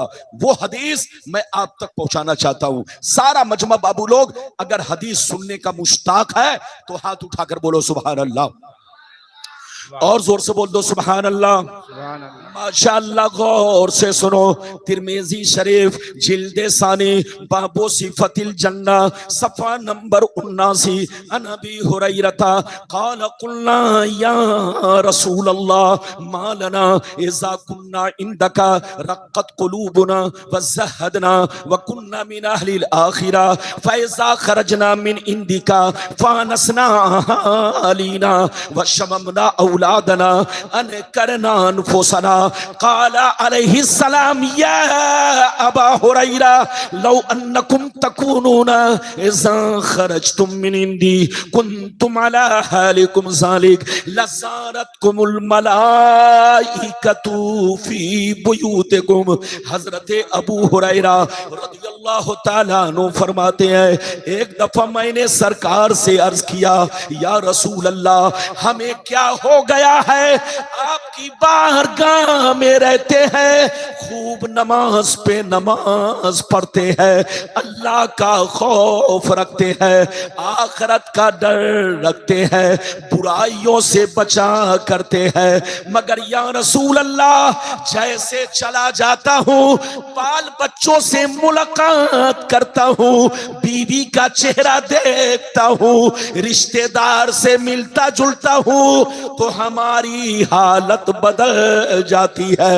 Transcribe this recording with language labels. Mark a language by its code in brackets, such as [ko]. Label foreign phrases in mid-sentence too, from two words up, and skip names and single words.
[ur] وہ حدیث میں آپ تک پہنچانا چاہتا ہوں۔ سارا مجمع بابو لوگ اگر حدیث سننے کا مشتاق ہے تو ہاتھ اٹھا کر بولو [ar] سبحان الله, [ur] اور زور سے بول دو [ar] سبحان الله. [ur] ماشاءاللہ، غور سے سنو. ترمذی شریف جلد ثانی [ar] باب صفة الجنة [ur] صفحہ نمبر 79, [ar] عن أبي هريرة قال قلنا يا رسول الله ما لنا إذا كنا عندك رقت قلوبنا وزهدنا وكنا من أهل الآخرة فإذا خرجنا من عندك فآنسنا أهالينا وشممنا أولادنا أنكرنا أنفسنا. قال عليه السلام يا أبا هريرة لو أنكم تكونون إذا خرجتم من عندي كنتم على حالكم ذلك لزارتكم الملائكة في بيوتكم. [ur] حضرت ابو ہریرہ رضی اللہ رضی اللہ تعالی عنہ فرماتے ہیں، ایک دفعہ میں نے سرکار سے عرض کیا، یا رسول اللہ، ہمیں کیا ہو گیا ہے، آپ کی بارگاہ میں رہتے ہیں، خوب نماز پے نماز پڑھتے ہیں, اللہ کا خوف رکھتے ہیں، آخرت کا ڈر رکھتے ہیں، برائیوں سے بچا کرتے ہیں، مگر یا رسول اللہ، جیسے چلا جاتا ہوں، بال بچوں سے ملاقات کرتا ہوں، بیوی کا چہرہ دیکھتا ہوں، رشتہ دار سے ملتا جلتا ہوں، تو ہماری حالت بدل جاتی ہے.